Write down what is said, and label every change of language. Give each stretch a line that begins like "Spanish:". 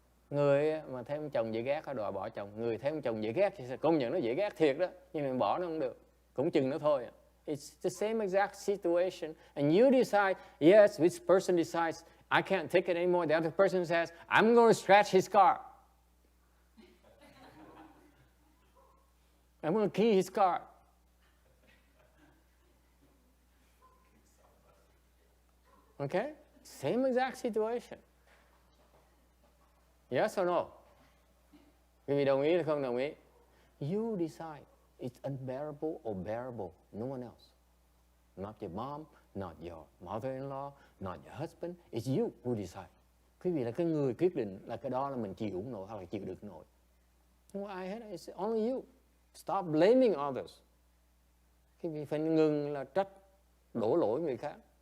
Vietnamese: Người mà thấy ông chồng dễ ghét, đòi bỏ chồng. Người thấy ông chồng dễ ghét thì công nhận nó dễ ghét thiệt đó. Nhưng mà bỏ nó không được. Cũng chừng nó thôi.
English: It's the same exact situation. And you decide, yes, this person decides, I can't take it anymore. The other person says, I'm going to scratch his car. I'm going to key his car. Okay? Same exact situation. Yes or no?
Vietnamese: Quý vị đồng ý hay không đồng ý?
English: You decide. It's unbearable or bearable. No one else. Not your mom, not your mother-in-law, not your husband. It's you who decide.
Vietnamese: Quý vị là cái người quyết định là cái đó là mình chịu nổi hoặc là chịu được nổi. Không có ai hết.
English: It's only you. Stop blaming others.
Vietnamese: Quý vị phải ngừng là trách, đổ lỗi người khác.